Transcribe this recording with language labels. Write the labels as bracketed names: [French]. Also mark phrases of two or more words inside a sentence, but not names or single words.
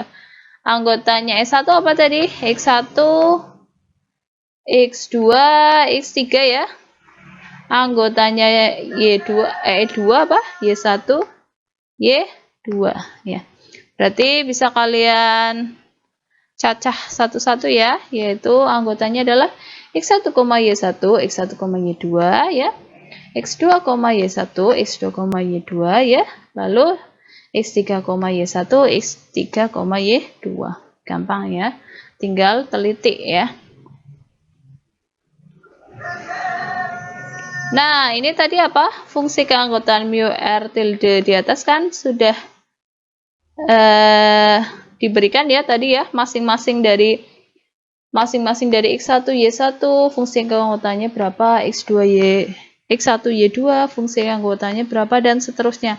[Indonesian] Anggotanya E1 apa tadi? X1, X2, X3 ya. Anggotanya Y2, E2 apa? Y1, Y2 ya. Berarti bisa kalian cacah satu-satu ya, yaitu anggotanya adalah X1, Y1, X1, Y2 ya. X2, Y1, X2, Y2 ya. Lalu X3, Y1, X3, Y2. Gampang ya. Tinggal teliti ya. Nah, ini tadi apa? Fungsi keanggotaan mu R tilde di atas kan sudah diberikan ya tadi ya, masing-masing dari masing-masing dari X1, Y1, fungsi keanggotaannya berapa, X1, Y2, fungsi keanggotaannya berapa, dan seterusnya.